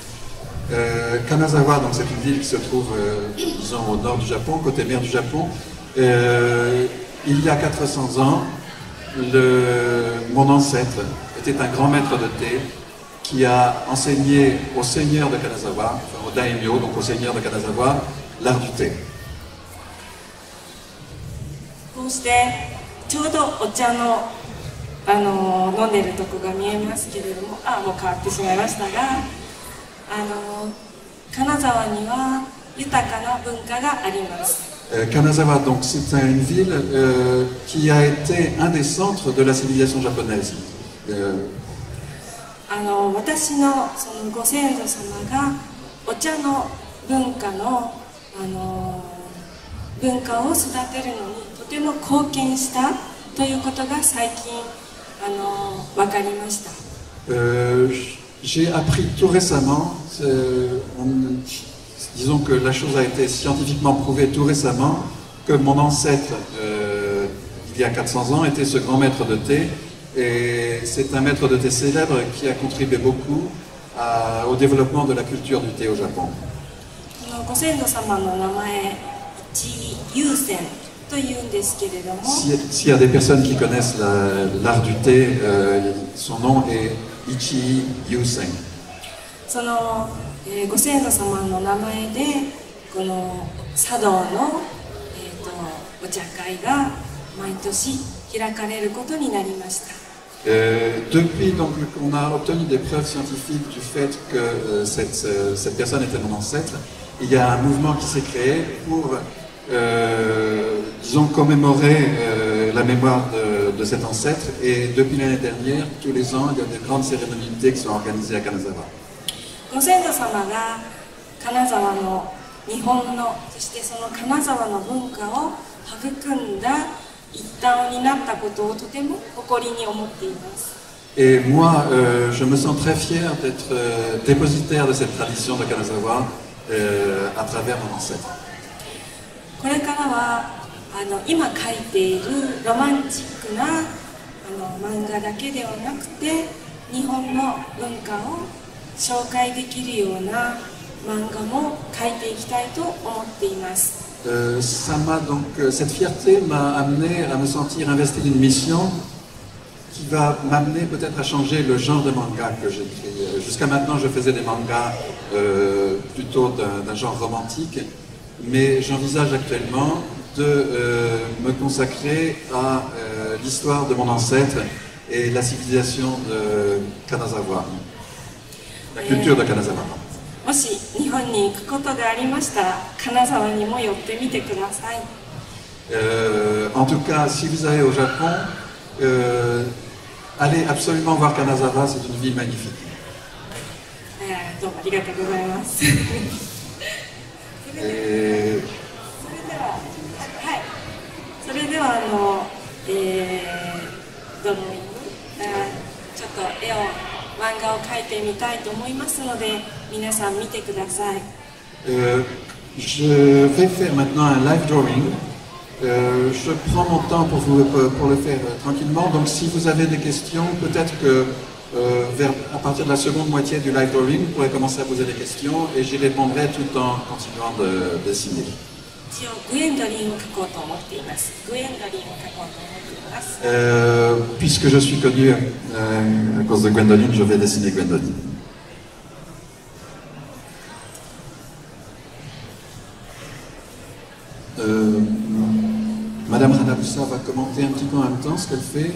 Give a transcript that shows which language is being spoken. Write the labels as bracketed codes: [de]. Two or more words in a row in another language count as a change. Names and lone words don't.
[fr] Kanazawa, donc c'est une ville qui se trouve, disons, au nord du Japon, côté mer du Japon. Il y a 400 ans, mon ancêtre était un grand maître de thé qui a enseigné au seigneur de Kanazawa, enfin au daimyo, donc au seigneur de Kanazawa, l'art du thé. [ja] こうしてちょうどお茶の飲んでるとこが見えますけれども、もう変わってしまいましたが、金沢には豊かな文化があります。 [fr] Kanazawa, donc c'est une ville qui a été un des centres de la civilisation japonaise. [ja] 私のそのご先祖様がお茶の文化を育てるのにとても貢献したということが最近分かりました。 [fr] J'ai appris tout récemment, disons que la chose a été scientifiquement prouvée tout récemment, que mon ancêtre, il y a 400 ans, était ce grand maître de thé, et c'est un maître de thé célèbre qui a contribué beaucoup au développement de la culture du thé au Japon. [ja] ご先祖様の名前、一優先というんですけれども、 [fr] S'il y a des personnes qui connaissent l'art du thé, son nom est Ichii Yusen. [ja] その、ご先祖様の名前でこの茶道の、お茶会が毎年開かれることになりました。 [fr] Depuis donc qu'on a obtenu des preuves scientifiques du fait que cette personne était mon ancêtre, il y a un mouvement qui s'est créé pour, disons, commémorer la mémoire de cet ancêtre. Et depuis l'année dernière, tous les ans, il y a des grandes cérémonies de thé qui sont organisées à Kanazawa. [ja] ご先祖様が金沢の日本の、そしてその金沢の文化を育んだ一端になったことをとても誇りに思っています。 [fr] Et moi, je me sens très fier d'être dépositaire de cette tradition de Kanazawa à travers mon ancêtre. [ja] これからは今描いているロマンチックな漫画だけではなくて日本の文化を紹介できるような漫画も描いていきたいと思っています。 [fr] Cette fierté m'a amené à me sentir investi d'une mission qui va m'amener peut-être à changer le genre de manga que j'écris. Jusqu'à maintenant, je faisais des mangas plutôt d'un genre romantique, mais j'envisage actuellement de me consacrer à l'histoire de mon ancêtre et la civilisation de Kanazawa, la culture de Kanazawa. [ja] もし日本に行くことでありましたら、金沢にも寄ってみてください。 [fr] En tout cas, si vous allez au Japon, allez absolument voir Kanazawa, c'est une ville magnifique. [ja] どうもありがとうございます。それではドローイング、ちょっと絵を漫画を描いてみたいと思いますので皆さん見てください。 [fr] Je vais faire maintenant un [en] live drawing. [fr] Je prends mon temps pour le faire tranquillement. Donc si vous avez des questions, peut-être que à partir de la seconde moitié du [en] live drawing, [fr] vous pourrez commencer à poser des questions et j'y répondrai tout en continuant de dessiner. [ja] 一応グエンドリンを描こうと思っています。グエンドリンを描こうと思っています。 [fr] Puisque je suis connu à cause de Gwendoline, je vais dessiner Gwendoline. Madame Hanabusa va commenter un petit peu en même temps ce qu'elle fait.